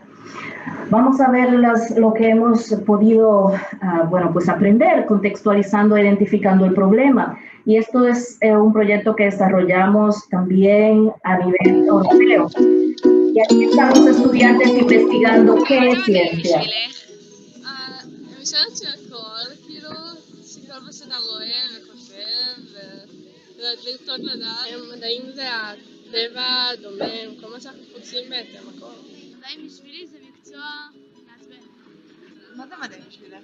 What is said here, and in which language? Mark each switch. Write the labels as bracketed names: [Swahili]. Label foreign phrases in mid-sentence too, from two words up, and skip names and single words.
[Spanish] Vamos a ver lo que hemos podido pues aprender contextualizando, identificando el problema. Y esto es un proyecto que desarrollamos también a nivel europeo. Y aquí están los estudiantes investigando qué es ciencia. [Hebrew] טבע, דומם, כל מה שאנחנו פוגשים בעצם, הכל. מדעים בשבילי זה מקצוע מעצבן. מה זה מדעים בשבילך?